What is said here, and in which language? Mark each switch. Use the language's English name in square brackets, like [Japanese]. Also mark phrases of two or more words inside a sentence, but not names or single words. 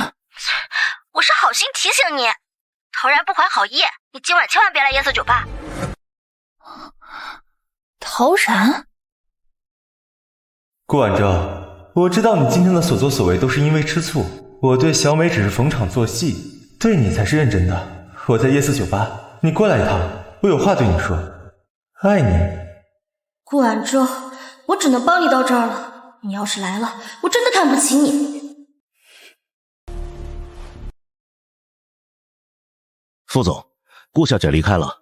[Chinese] 我是好心提醒你，陶然不怀好意，你今晚千萬別來夜色酒吧。陶然，顧晚舟，我知道你今天的所作所為都是因為吃醋，我對小美只是逢場作戲，對你才是認真的。我在夜色酒吧，你過來一趟，我有話對你說，愛你。顧晚舟，我只能幫你到這兒了。你要是來了，我真的看不起你。副總，顧小姐離開了。